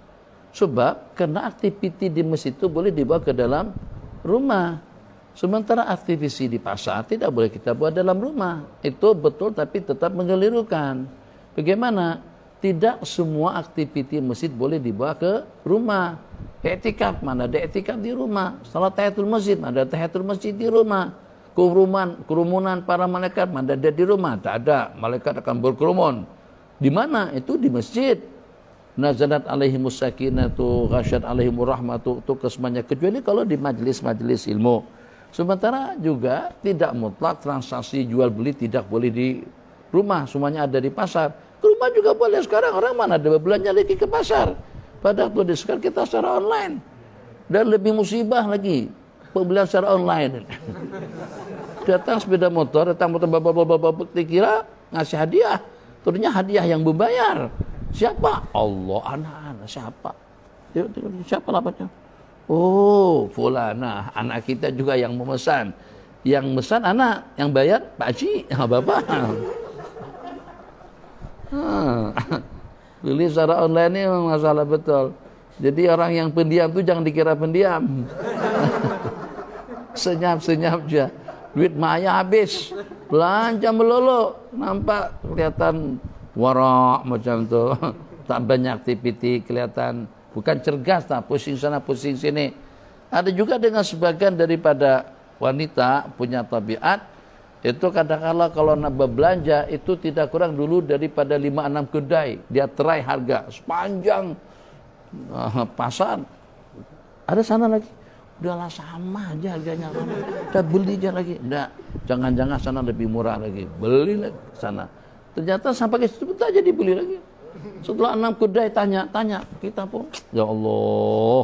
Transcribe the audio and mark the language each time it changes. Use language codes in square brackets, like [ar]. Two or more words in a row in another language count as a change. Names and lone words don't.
[ms] Sebab karena aktiviti di masjid itu boleh dibawa ke dalam rumah. Sementara aktiviti di pasar tidak boleh kita buat dalam rumah. Itu betul tapi tetap mengelirukan. Bagaimana? Tidak semua aktiviti masjid boleh dibawa ke rumah. I'tikaf, mana ada i'tikaf di rumah. Salat tahiyatul masjid, mana ada tahiyatul masjid di rumah. Kerumunan para malaikat, mana ada di rumah. Tak ada, malaikat akan berkerumun. Di mana? Itu di masjid. [ar] Nazalat alaihimus sakinatu ghasyat alaihimur rahmatu, [ms] itu kesemuanya, kecuali kalau di majlis-majlis ilmu. Sementara juga tidak mutlak transaksi jual beli tidak boleh di rumah, semuanya ada di pasar. Ke rumah juga boleh sekarang, orang mana ada berbelanja lagi ke pasar. Pada waktu sekarang kita secara online. Dan lebih musibah lagi, pembelian secara online. [id] Datang sepeda motor, bapak dikira ngasih hadiah. Ternyata hadiah yang berbayar. Siapa? Allah, anak-anak siapa? Siapa lapatnya? Oh, fulana, anak kita juga yang memesan. Yang memesan anak, yang bayar Pak Haji, bapak. [ms] Beli secara online ini masalah betul. Jadi orang yang pendiam itu jangan dikira pendiam. Senyap-senyap aja. Duit maya habis. Belanja melulu. Nampak kelihatan warak macam tu. Tak banyak aktiviti, kelihatan bukan cergas, tak pusing sana pusing sini. Ada juga dengan sebagian daripada wanita punya tabiat itu kadang-kala kalau nak berbelanja itu tidak kurang dulu daripada 5-6 kedai. Dia try harga sepanjang pasar. Ada sana lagi. [id] Udahlah sama aja harganya. [ms] Dah beli aja lagi. [id] Enggak, jangan-jangan sana lebih murah lagi. Beli lagi sana. [ms] Ternyata sampai ke situ tak jadi beli lagi. Setelah 6 kedai tanya, kita pun ya Allah.